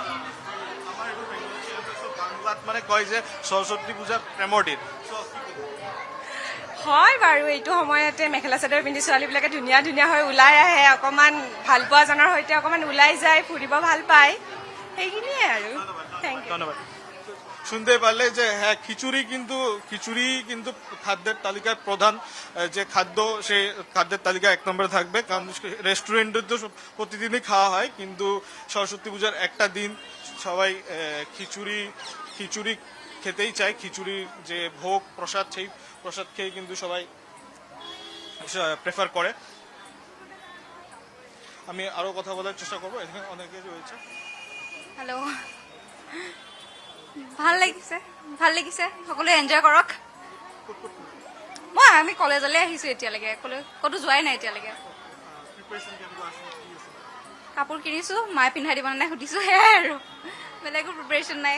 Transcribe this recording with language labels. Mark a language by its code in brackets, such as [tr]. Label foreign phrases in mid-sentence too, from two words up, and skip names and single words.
[as] বাংলাত মানে কয় যে সরস্বতী পূজা প্রেমর দিন। হয় বাৰু, এইটো সময়তে মেখেলা চাদৰ পিন্ধি ছোৱালীবিলাকে ধুনীয়া ধুনীয়া হৈ ওলাই আহে, অকণমান ভালপোৱাজনৰ সৈতে অকণমান ওলাই যায়, ফুৰিব ভাল পায়, সেইখিনিয়ে আৰু। [en] Thank you. [as] ধন্যবাদ। [bn] শুনতে পারলে যে হ্যাঁ খিচুড়ি কিন্তু খাদ্যের তালিকার প্রধান যে খাদ্য, সেই খাদ্যের তালিকা 1 নম্বরে থাকবে, কারণ রেস্টুরেন্টে তো প্রতিদিনই খাওয়া হয়, কিন্তু সরস্বতী পূজার একটা দিন সবাই খিচুড়ি খেতেই চায়। খিচুড়ির যে ভোগ প্রসাদ, সেই প্রসাদ খেয়ে কিন্তু সবাই প্রেফার করে। আমি আরো কথা বলার চেষ্টা করবো, এখানে অনেকে রয়েছে। [as] হেল্ল', ভাল লাগিছে, সকলোৱে এনজয় কৰক। আমি কলেজলৈ আহিছো এতিয়ালৈকে, ক'তো যোৱাই নাই এতিয়ালৈকে। কাপোৰ কিনিছো, মায়ে পিন্ধাই দিব নাই সুধিছো, সেয়াই আৰু, বেলেগো প্ৰিপেৰেশ্যন নাই।